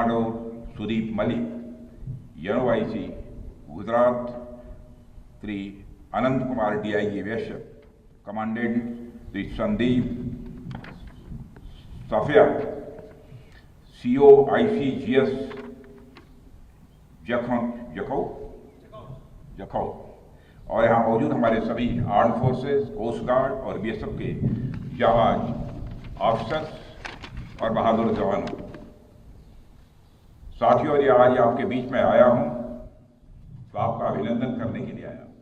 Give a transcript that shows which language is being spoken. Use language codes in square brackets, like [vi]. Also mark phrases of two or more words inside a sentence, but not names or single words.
[hi] Commodore Sudeep Malik, NOIC, Gujarat, Sri Anand Kumar DIG Vaishya, Commandant Sri Sandeep Safia, CO ICGS जखौ, और यहाँ मौजूद हमारे सभी [en] arm forces, coast guard [hi] और BSF के जाबाज ऑफिसर्स और बहादुर जवानों। साथियों, ये आज आपके बीच में आया हूं तो आपका अभिनंदन करने के लिए आया।